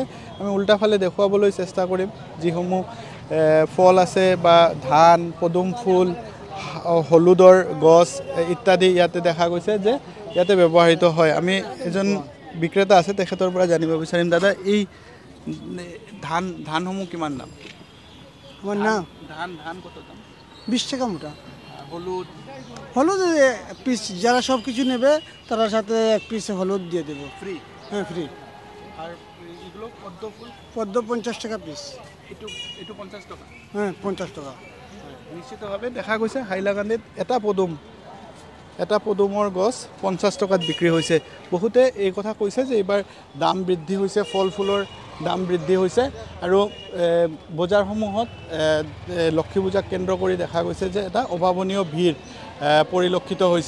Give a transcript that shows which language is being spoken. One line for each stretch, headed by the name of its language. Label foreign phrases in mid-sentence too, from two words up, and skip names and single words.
Assamese: আমি উল্টাফালে দেখুৱাবলৈ চেষ্টা কৰিম যিসমূহ ফল আছে বা ধান, পদুম ফুল, হলুদৰ গছ ইত্যাদি ইয়াতে দেখা গৈছে যে ইয়াতে ব্যৱহৃত হয়। আমি এজন বিক্ৰেতা আছে তেখেতৰ পৰা জানিব বিচাৰিম। দাদা এই ধানসমূহ কিমান দাম?
Bangla: আমার না ধান কত দাম? 20 টাকা মোটা। হলুদ হলুদ এক পিস, যারা সব কিছু নেবে তারা সাথে এক পিস হলুদ দিয়ে দেবো ফ্রি? হ্যাঁ ফ্রি। আর এগুলো পদ্ম ফুল? পদ্ম 50 টাকা পিস। এটু 50 টাকা? হ্যাঁ 50 টাকা।
Assamese: নিশ্চিতভাৱে দেখা গৈছে হাইলাকান্দিত এটা পদুমৰ গছ 50 টকাত বিক্ৰী হৈছে। বহুতে এই কথা কৈছে যে এইবাৰ দাম বৃদ্ধি হৈছে, ফল ফুলৰ দাম বৃদ্ধি হৈছে আৰু বজাৰসমূহত লক্ষ্মী পূজাক কেন্দ্ৰ কৰি দেখা গৈছে যে এটা অভাৱনীয় ভিৰ পৰিলক্ষিত হৈছে।